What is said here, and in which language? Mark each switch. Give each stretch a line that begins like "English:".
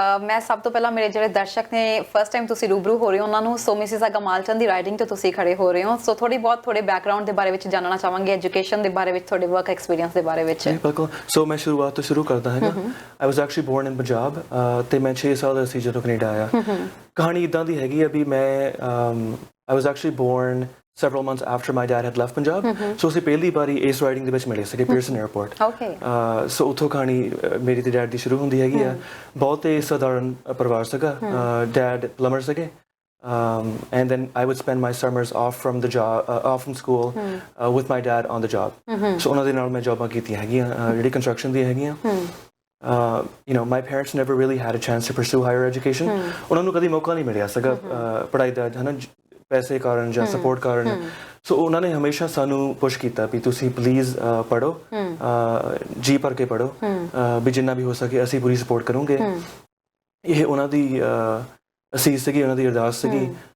Punjabi: ਮੈਂ ਸਭ ਤੋਂ ਪਹਿਲਾਂ ਮੇਰੇ ਜਿਹੜੇ ਦਰਸ਼ਕ ਨੇ ਫਸਟ ਟਾਈਮ ਤੁਸੀਂ ਰੂਬਰੂ ਹੋ ਰਹੇ ਹੋ ਉਹਨਾਂ ਨੂੰ ਸੋ ਮਿਸਿਸਾਗਾ ਮਾਲਟਨ ਦੀ ਰਾਈਡਿੰਗ ਤੇ ਤੁਸੀਂ ਖੜੇ ਹੋ ਰਹੇ ਹੋ। ਸੋ ਥੋੜੀ ਬਹੁਤ ਤੁਹਾਡੇ ਬੈਕਗ੍ਰਾਉਂਡ ਦੇ ਬਾਰੇ ਵਿੱਚ ਜਾਣਨਾ ਚਾਹਾਂਗੇ, ਐਜੂਕੇਸ਼ਨ ਦੇ ਬਾਰੇ ਵਿੱਚ, ਤੁਹਾਡੇ ਵਰਕ ਐਕਸਪੀਰੀਅੰਸ ਦੇ ਬਾਰੇ ਵਿੱਚ। ਬਿਲਕੁਲ। ਸੋ ਮੈਂ ਸ਼ੁਰੂਆਤ ਤੋਂ ਸ਼ੁਰੂ ਕਰਦਾ ਹੈਗਾ।
English: I was actually born in Punjab
Punjabi: ਤੇ ਮੈਂ 6 ਸਾਲ ਦਾ ਸੀ ਜਦੋਂ ਕੈਨੇਡਾ ਆਇਆ। ਕਹਾਣੀ ਇਦਾਂ ਦੀ ਹੈਗੀ ਆ ਵੀ ਮੈਂ
English: I was actually born several months after my dad had left Punjab.
Punjabi: So ਅਸੀਂ ਪਹਿਲੀ ਵਾਰੀ ਇਸ ਰਾਈਡਿੰਗ ਦੇ ਵਿੱਚ ਮਿਲੇ ਸੀਗੇ ਪੀਅਰਸਨ 에ਅਰਪੋਰਟ। ਸੋ ਉੱਥੋਂ ਕਹਾਣੀ ਮੇਰੀ ਤੇ ਡੈਡ ਦੀ ਸ਼ੁਰੂ ਹੁੰਦੀ ਹੈਗੀ ਆ। ਬਹੁਤ ਹੀ ਸਧਾਰਨ ਪਰਿਵਾਰ ਸੀਗਾ। ਡੈਡ ਪਲੰਬਰ ਸੀਗੇ।
English: And then I would spend my summers off from the job, off from school, with my dad on the job.
Punjabi: So ਉਹਨਾਂ ਦੇ ਨਾਲ ਮੈਂ ਜੌਬਾਂ ਕੀਤੀਆਂ ਹੈਗੀਆਂ ਜਿਹੜੀ ਕੰਸਟਰਕਸ਼ਨ ਦੀਆਂ ਹੈਗੀਆਂ।
English: You know, my parents never really had a chance to pursue higher education.
Punjabi: ਉਹਨਾਂ ਨੂੰ ਕਦੀ ਮੌਕਾ ਨਹੀਂ ਮਿਲਿਆ ਸੀਗਾ ਪੜ੍ਹਾਈ ਦਾ, ਹੈ ਨਾ, ਪੈਸੇ ਕਾਰਨ ਜਾਂ ਸਪੋਰਟ ਕਾਰਨ। ਸੋ ਉਹਨਾਂ ਨੇ ਹਮੇਸ਼ਾ ਸਾਨੂੰ ਪੁਸ਼ ਕੀਤਾ ਵੀ ਤੁਸੀਂ ਪਲੀਜ਼ ਪੜ੍ਹੋ, ਜੀ ਭਰ ਕੇ ਪੜ੍ਹੋ, ਵੀ ਜਿੰਨਾ ਵੀ ਹੋ ਸਕੇ ਅਸੀਂ ਪੂਰੀ ਸਪੋਰਟ ਕਰੂੰਗੇ। ਇਹ ਉਹਨਾਂ ਦੀ ਅਸੀਸ ਸੀਗੀ, ਉਹਨਾਂ ਦੀ ਅਰਦਾਸ ਸੀਗੀ।